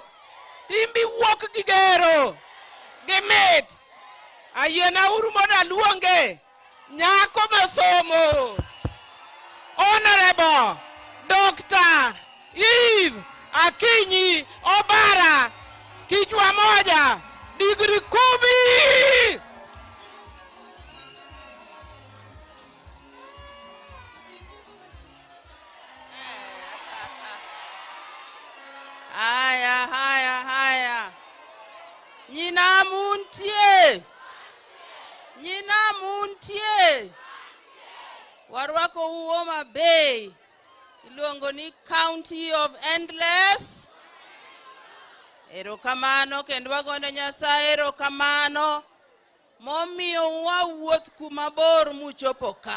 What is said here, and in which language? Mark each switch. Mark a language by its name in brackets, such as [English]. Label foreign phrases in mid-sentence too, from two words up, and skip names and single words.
[Luo (Kenya and Tanzania)] Timbi wuok gi gero. Gi mit. Ayiena uru moda luonge. Nyako mosomo. Honorable Dr. Eve Akinyi Obara. [Swahili] Kichwa moja. Degree 10. [Luo (Kenya and Tanzania)] Haya. Nyina muntie. Warwako Homa Bay. Iluongo ni County of Endless. Erokamano kendo wagoyo Nyasaye erokamano momiyo wawuoth kuma bor muchopo ka.